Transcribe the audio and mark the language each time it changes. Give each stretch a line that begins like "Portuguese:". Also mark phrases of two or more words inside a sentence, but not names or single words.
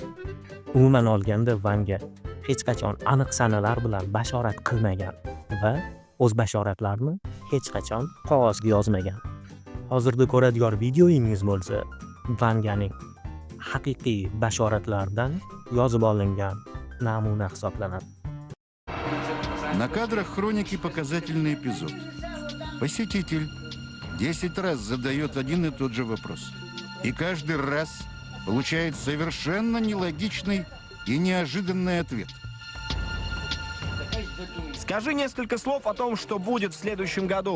Uzbek: Umuman olganda Vanga hech qachon aniq sanalar bilan bashorat qilmagan va o'z bashoratlarini hech qachon qog'ozga yozmagan. Hozirda ko'radigan videoyingiz bo'lsa, Vanganing haqiqiy bashoratlaridan yozib olingan namuna hisoblanadi.
Russian: На кадрах хроники показательный эпизод. Посетитель 10 раз задает один и тот же вопрос. И каждый раз получает совершенно нелогичный и неожиданный ответ. Скажи несколько слов о том, что будет в следующем году.